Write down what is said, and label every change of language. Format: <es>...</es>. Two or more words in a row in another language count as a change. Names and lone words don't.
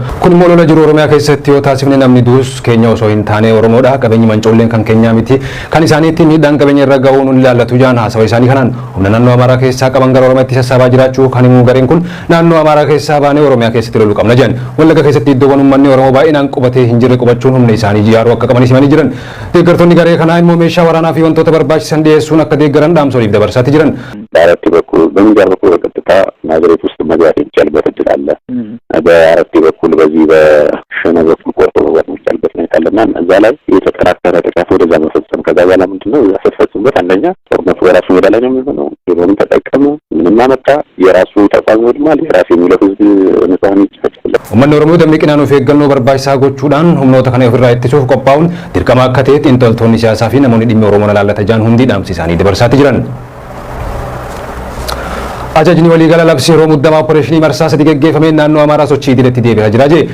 <om>Kun immoo lola jiru Oromiyaa keessatti yoo taasifne namni duus keenya osoo hin taane Oromoodha qabeenyi mancoolleen kan keenyaa miti kan isaaniitti miidhaan qabeenya irra ga'uun ilaallatu jaan haasawa isaanii kanaan humna naannoo Amaaraa keessaa qaban gara Oromiyaatti sassaabaa jiraachuu kan himu gareen kun naannoo Amaaraa keessaa baanee Oromiyaa keessatti loluu qabna jedhan. Wallagga keessatti iddoowwan uummanni Oromoo baay'inaan qubatee hin jirre qubachuun humna isaanii ijaaruu akka qaban himanii jiran. Deeggartoonni garee kanaa immoo meeshaa waraanaa fi wantoota barbaachisan dhiyeessuun akka deeggaran dhaamsoliif dabarsaatti jiran.</om> <am>Daaratti በኩል በሚዛር በኩል በቀጥታ ናዝሬት ውስጥ መግባት የሚቻልበት እድል አለ። በአረርቲ በኩል በዚህ በሸነ በኩል ቆርጦ መግባት የሚቻልበት ሁኔታ አለና እዛ ላይ የተጠናከረ ጥቃት ወደዛ መፈጸም ከዛ በኋላ ምንድነው ያፈጸሙበት አንደኛ ጦርነቱ በራሱ ሜዳ ላይ ነው የሚሆነው። የሆኑ ተጠቀሙ ምንም አመጣ የራሱ ተቋም ወድማል የራሱ የሚለው ህዝብ ንጹሃን ይጨፈጨፋል።</am> <om>Uummanni Oromoo dammaqinaan of eeggannoo barbaachisaa gochuudhaan humnoota kana ofirraa ittisuuf qophaa'uun dirqama akka ta'e xiinxaltoonni siyaasaa fi namoonni dhimma Oromoo ilaallatan jaan hundi dhaamsa isaanii dabarsaatti jiran. Ajajni waliigala labsii yeroo muddamaa opereeshinii marsaa sadii geggeeffameen naannoo Amaaraa sochii idileetti deebi'aa jira jee.</om>